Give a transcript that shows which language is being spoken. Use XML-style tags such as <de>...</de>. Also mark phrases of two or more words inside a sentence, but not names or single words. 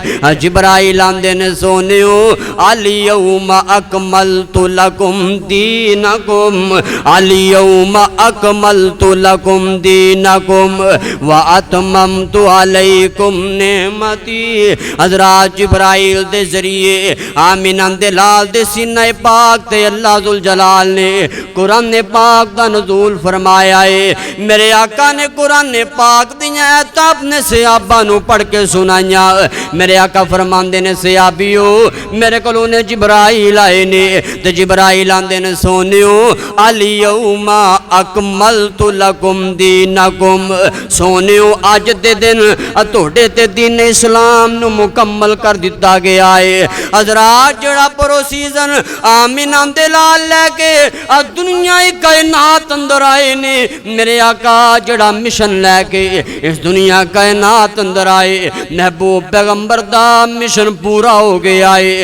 <pa>جبرائیل آندے نے سونیو</pa> <ar>الیوم اکملت لکم دینکم الیوم اکملت لکم دینکم واتممت علیکم نعمتی.</ar> <pa>حضرات جبرائیل دے ذریعے آمینہ دے لال دے سینہ پاک تے اللہ ذوالجلال نے قرآن پاک دا نزول فرمایا ہے. میرے آقا نے قرآن پاک دیا آیات اپنے صحابہ نو پڑھ کے سنایا. میرے آقا فرماندے نے صحابیو میرے کولوں نے جبرائیل آئے نے تے جبرائیل آندے نے سونیو</pa> <ar>الیوم اکملت لکم دینکم</ar> <pa>سونیو اج دے دن تہاڈے تے دین اسلام نو مکمل کر دتا گیا ہے. حضرات جڑا پروسیزن آمینہ دے لال لے کے دنیا کائنات اندر آئے نے میرے آقا جڑا مشن لے کے اس دنیا کائنات اندر آئے محبوب پیغمبر دا مشن پورا ہو گیا ہے.</pa>